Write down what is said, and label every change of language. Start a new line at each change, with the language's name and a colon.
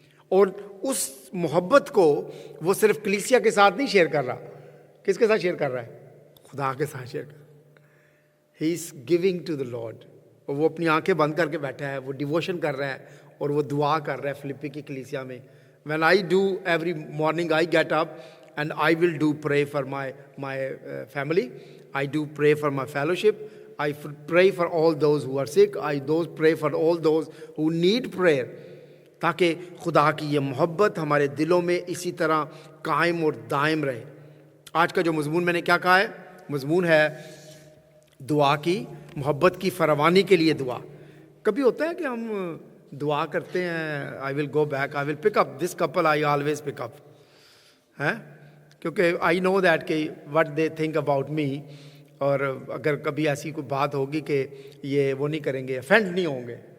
Urdu: اور اس محبت کو وہ صرف کلیسیا کے ساتھ نہیں شیئر کر رہا. کس کے ساتھ شیئر کر رہا ہے؟ خدا کے ساتھ شیئر کر رہا ہے.
English: He is giving to the lord.
Urdu: اور وہ اپنی آنکھیں بند کر کے بیٹھا ہے، وہ ڈیووشن کر رہا ہے اور وہ دعا کر رہا ہے فلپی کی کلیسیا میں.
English: When I do every morning I get up and I will do pray for my family. I do pray for my fellowship. I pray for all those who are sick. I pray for all those who need prayer.
Urdu: تاکہ خدا کی یہ محبت ہمارے دلوں میں اسی طرح قائم اور دائم رہے. آج کا جو مضمون میں نے کیا کہا ہے؟ مضمون ہے دعا کی محبت کی فراوانی کے لیے دعا. کبھی ہوتا ہے کہ ہم دعا کرتے ہیں
English: I will go back, I will pick up
Urdu: this Kapil, I always پک اپ, ہیں کیونکہ
English: I know that
Urdu: کہ
English: what they think about me,
Urdu: اور اگر کبھی ایسی کوئی بات ہوگی کہ یہ وہ نہیں کریں گے, افینڈ نہیں ہوں گے.